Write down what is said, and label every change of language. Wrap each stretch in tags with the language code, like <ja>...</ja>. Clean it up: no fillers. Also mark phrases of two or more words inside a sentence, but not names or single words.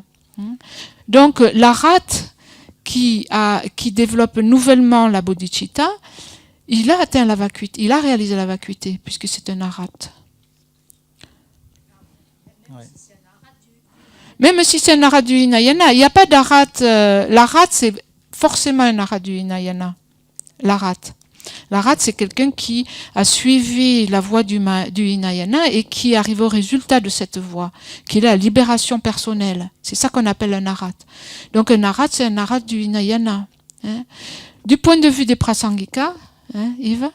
<fr>Donc la rate qui développe nouvellement la bodhicitta, il a atteint la vacuité, il a réalisé la vacuité, puisque c'est un arat. Ouais. Même si c'est un arat du Hinayana, il n'y a pas d'arat. L'arat, c'est forcément un arat du Hinayana. L'arat. L'arat, c'est quelqu'un qui a suivi la voie du Hinayana et qui arrive au résultat de cette voie, qui est la libération personnelle. C'est ça qu'on appelle un arat. Donc un arat, c'est un arat du Hinayana. Hein. Du point de vue des prasangika, hein, Yves?</fr>